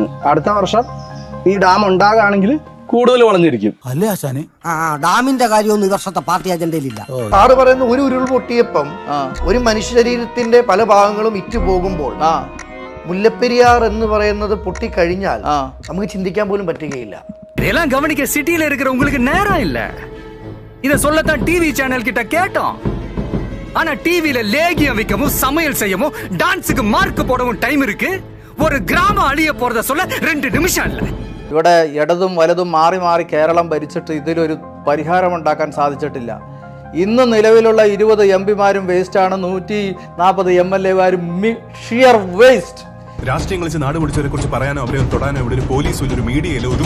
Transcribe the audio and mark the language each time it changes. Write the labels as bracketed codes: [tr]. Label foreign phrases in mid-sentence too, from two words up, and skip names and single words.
[ml] അടുത്ത വർഷം ഈ ഡാം ഉണ്ടാകുകയാണെങ്കിൽ കൂടുതൽ വളഞ്ഞിരിക്കും. അല്ലേ ആശാനെ? ഡാമിന്റെ കാര്യമൊന്നും ഈ വർഷത്തെ പാർട്ടി അജണ്ടയിലില്ല. സാറ് പറയുന്ന ഒരു ഉരുൾ പൊട്ടിയപ്പം ഒരു മനുഷ്യ ശരീരത്തിന്റെ പല ഭാഗങ്ങളും ഇറ്റു പോകുമ്പോൾ മുല്ലപ്പെരിയാർ എന്ന് പറയുന്നത് പൊട്ടിക്കഴിഞ്ഞാൽ നമുക്ക് ചിന്തിക്കാൻ പോലും പറ്റുകയില്ല. [ta] இதெல்லாம் கவனிக்க சிட்டில இருக்கிற உங்களுக்கு நேரம் இல்ல. இத சொல்லத்தான் [en] TV channel [ta] கிட்ட கேட்டோம். ஆனா டிவில லேகியம் விக்கவும் சமையல் செய்யவும் டான்ஸுக்கு மார்க் போடவும் டைம் இருக்கு. ஒரு கிராமம் அழிய போறத சொல்ல 2 நிமிஷம் இல்ல. [ml] ഇവിടെ ഇടതും വലതും മാറി മാറി കേരളം ഭരിച്ചിട്ട് ഇതിലൊരു പരിഹാരം ഉണ്ടാക്കാൻ സാധിച്ചിട്ടില്ല. ഇന്ന് നിലവിലുള്ള 20 എംപിമാരും വേസ്റ്റാണ്, 140 MLA-മാരും [en] sheer waste. [ml] രാഷ്ട്രീയം കളിച്ച് നാട് പിടിച്ചവരെ കുറിച്ച് പറയാനോ അവരെ തൊടാനോ ഇവിടെ ഒരു പോലീസും ഒരു മീഡിയയിലും ഒരു